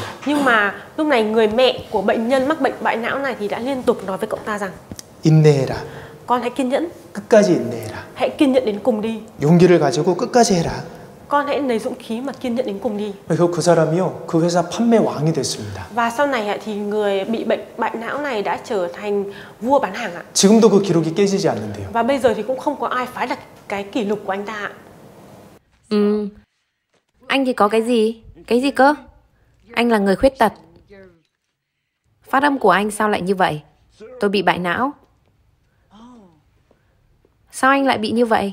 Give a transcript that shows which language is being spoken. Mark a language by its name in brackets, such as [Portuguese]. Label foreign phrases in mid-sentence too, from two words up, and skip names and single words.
[Vietnamese] Nhưng mà lúc này người mẹ của bệnh nhân mắc bệnh bại não này thì đã liên tục nói với cậu ta rằng [Korean] 인내해라. [Vietnamese] con hãy kiên nhẫn, [Korean] 끝까지 인내해라. [Vietnamese] hãy kiên nhẫn đến cùng đi. [Korean] 용기를 가지고 끝까지 해라. [Vietnamese] con hãy lấy dũng khí mà kiên nhẫn đến cùng đi. [Korean] 그 사람이요, 그 회사 판매 왕이 됐습니다. [Vietnamese] Và sau này thì người bị bệnh bại não này đã trở thành vua bán hàng ạ. [Korean] 지금도 그 기록이 깨지지 않는데요. [Vietnamese] Và bây giờ thì cũng không có ai phá đặt cái kỷ lục của anh ta ạ. Anh thì có cái gì? Cái gì cơ? Anh là người khuyết tật. Phát âm của anh sao lại như vậy? Tôi bị bại não. Sao anh lại bị như vậy?